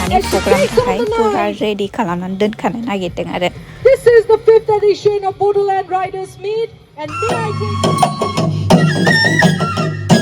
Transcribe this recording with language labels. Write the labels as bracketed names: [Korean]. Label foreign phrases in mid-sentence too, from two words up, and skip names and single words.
[Bodo] प्रग्रामनि थाखाय फुरा रेडि खालामनानै दोनखानो नागिरदों आरो [English] This is the 5th edition of Bodoland Riders Meet, and may I take